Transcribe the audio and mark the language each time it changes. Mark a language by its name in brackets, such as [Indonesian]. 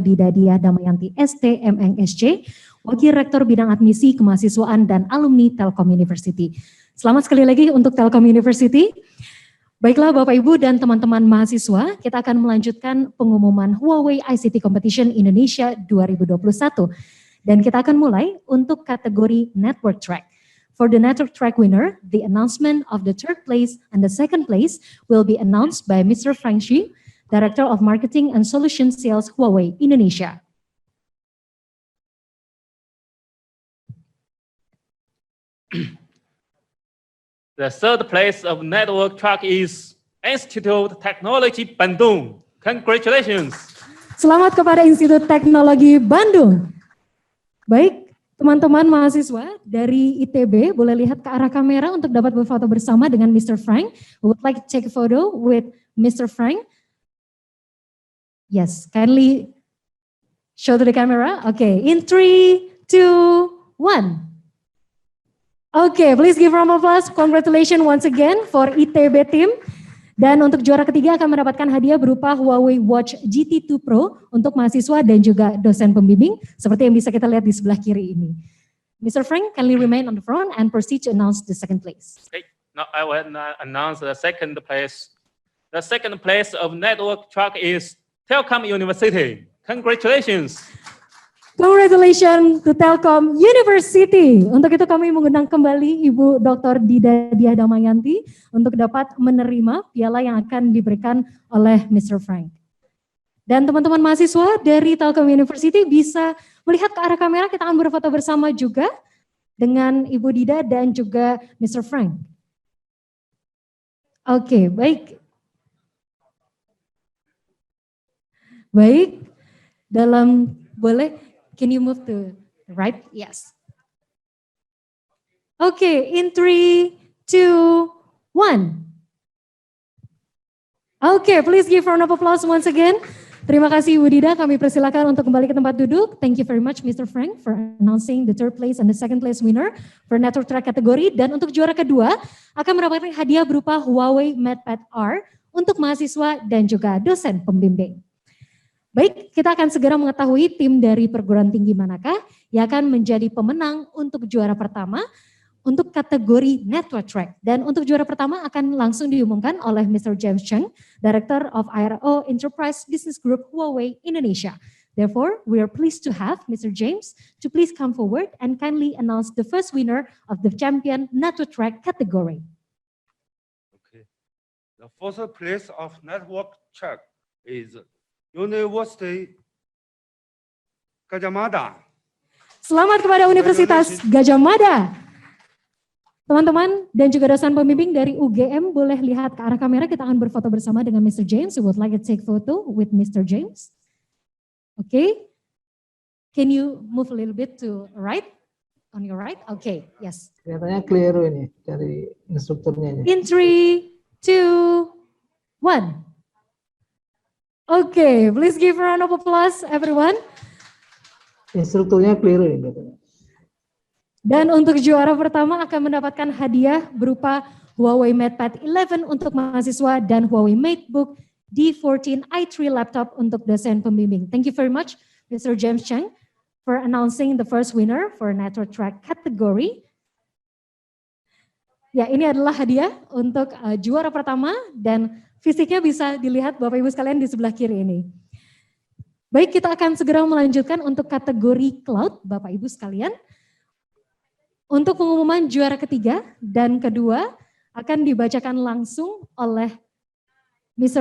[Indonesian] Dida Diah Damayanti ST MNSC, Wakil Rektor Bidang Admisi Kemahasiswaan dan Alumni Telkom University. Selamat sekali lagi untuk Telkom University. Baiklah Bapak Ibu dan teman-teman mahasiswa, kita akan melanjutkan pengumuman Huawei ICT Competition Indonesia 2021. Dan kita akan mulai untuk kategori Network Track. [English] For the network track winner, the announcement of the third place and the second place will be announced by Mr. Frank Xu, Director of Marketing and Solution Sales Huawei Indonesia. The third place of network track is Institute Technology Bandung. Congratulations. [Indonesian] Selamat kepada Institut Teknologi Bandung. Baik. Teman-teman mahasiswa dari ITB boleh lihat ke arah kamera untuk dapat berfoto bersama dengan Mr. Frank. [English] We would like to take a photo with Mr. Frank. Yes, kindly show to the camera. Okay, in 3, 2, 1. Okay, please give a round of applause. Congratulations once again for ITB team. [Indonesian] Dan untuk juara ketiga akan mendapatkan hadiah berupa Huawei Watch GT2 Pro untuk mahasiswa dan juga dosen pembimbing, seperti yang bisa kita lihat di sebelah kiri ini. [English] Mr. Frank, kindly remain on the front and proceed to announce the second place. Okay, now I will announce the second place. The second place of network track is Telkom University. Congratulations. Congratulations to Telkom University. [Indonesian] Untuk itu kami mengundang kembali Ibu Dr. Dida Diah Damayanti untuk dapat menerima piala yang akan diberikan oleh Mr. Frank. Dan teman-teman mahasiswa dari Telkom University bisa melihat ke arah kamera, kita akan berfoto bersama juga dengan Ibu Dida dan juga Mr. Frank. Oke, baik. Baik, boleh. [English] Can you move to the right? Yes. Okay, in 3, 2, 1. Okay, please give a round of applause once again. [Indonesian] Terima kasih Ibu Dida, kami persilakan untuk kembali ke tempat duduk. [English] Thank you very much Mr. Frank for announcing the third place and the second place winner for network track kategori. [Indonesian] Dan untuk juara kedua akan mendapatkan hadiah berupa Huawei MatePad R untuk mahasiswa dan juga dosen pembimbing. Baik, kita akan segera mengetahui tim dari perguruan tinggi manakah yang akan menjadi pemenang untuk juara pertama untuk kategori Network Track. Dan untuk juara pertama akan langsung diumumkan oleh Mr. James Cheng, Director of IRO Enterprise Business Group Huawei Indonesia. [English] Therefore, we are pleased to have Mr. James to please come forward and kindly announce the first winner of the champion Network Track category. Okay. The first place of Network Track is University Gajah Mada. [Indonesian] Selamat kepada Universitas Gajah Mada. Teman-teman dan juga dosen pembimbing dari UGM boleh lihat ke arah kamera, kita akan berfoto bersama dengan Mr. [English] James. We would like to take photo with Mr. James. Okay. Can you move a little bit to right? On your right? Okay, yes. [Indonesian] Kelihatannya keliru ini dari instrukturnya. [English] In 3, 2, 1. Okay, please give a round of applause everyone. [Indonesian] Instrukturnya keliru ini katanya. Dan untuk juara pertama akan mendapatkan hadiah berupa Huawei MatePad 11 untuk mahasiswa dan Huawei MateBook D14 i3 laptop untuk dosen pembimbing. [English] Thank you very much Mr. James Cheng for announcing the first winner for Network Track category. [Indonesian] Ya, ini adalah hadiah untuk juara pertama dan fisiknya bisa dilihat Bapak Ibu sekalian di sebelah kiri ini. Baik, kita akan segera melanjutkan untuk kategori cloud Bapak Ibu sekalian. Untuk pengumuman juara ketiga dan kedua akan dibacakan langsung oleh Mr.